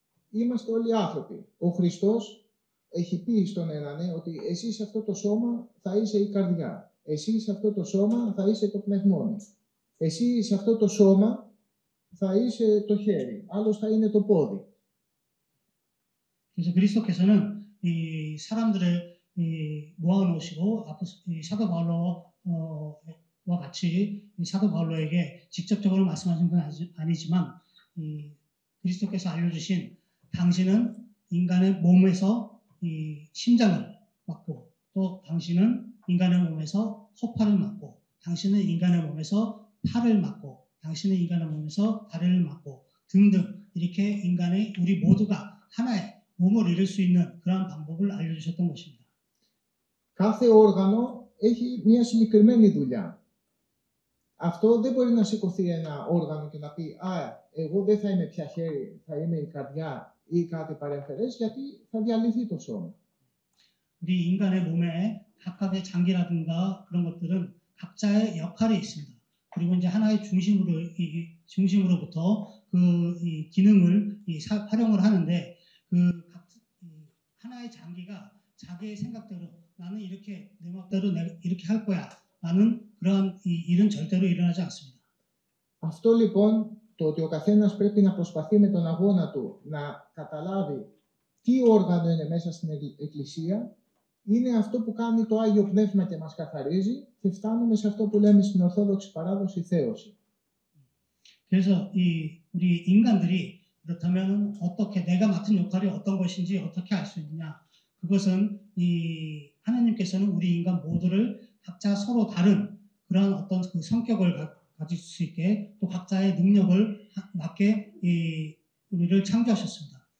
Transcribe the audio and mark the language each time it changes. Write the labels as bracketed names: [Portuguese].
[Greek] Είμαστε όλοι άνθρωποι. Ο Χριστός έχει πει στον έναν ότι εσύ σε αυτό το σώμα θα είσαι η καρδιά. Εσύ σε αυτό το σώμα θα είσαι το πνευμόνι. Εσύ σε αυτό το σώμα θα είσαι το χέρι. Άλλος θα είναι το πόδι. [Korean] 그래서 그리스도께서는 이 사람들을 모아놓으시고 이 사도 바울로와 같이 사도 바울로에게 직접적으로 말씀하신 건 아니지만 이 그리스도께서 알려주신 당신은 인간의 몸에서 이 심장을 맡고 또 당신은 인간의 몸에서 허파를 맡고 당신은 인간의 몸에서 팔을 맡고 당신은 인간의 몸에서 다리를 맡고 등등 이렇게 우리 모두가 하나의 몸을 이룰 수 있는 그런 방법을 알려주셨던 것입니다. [Greek] Κάθε όργανο έχει μια συγκεκριμένη δουλειά. Αυτό δεν μπορεί να σηκωθεί ένα όργανο και να πει εγώ δεν θα είμαι πια χέρι, θα είμαι η καρδιά ή κάτι παρεμφερές, γιατί θα διαλυθεί το σώμα. [Korean] 우리 인간의 몸에 각각의 장기라든가 그런 것들은 각자의 역할이 있습니다. 그리고 이제 하나의 중심으로부터 이 기능을 활용을 하는데 하나의 장기가 자기의 생각대로 나는 이렇게 내 맘대로 이렇게 할 거야. 라는 그러한 일은 절대로 일어나지 않습니다. [Greek] Αυτό λοιπόν, το ότι ο καθένας πρέπει να προσπαθεί με τον αγώνα του να καταλάβει τι όργανο είναι μέσα στην Εκκλησία, είναι αυτό που κάνει το Άγιο Πνεύμα και μας καθαρίζει και φτάνουμε σε αυτό που λέμε στην Ορθόδοξη παράδοση θέωση. [Korean] 그래서 우리 인간들이 그렇다면 어떻게 내가 맡은 역할이 어떤 것인지 어떻게 알 수 있느냐? 그것은 이 하나님께서는 우리 인간 모두를 각자 서로 다른 그러한 어떤 그 성격을 가질 수 있게 또 각자의 능력을 맞게 우리를 창조하셨습니다.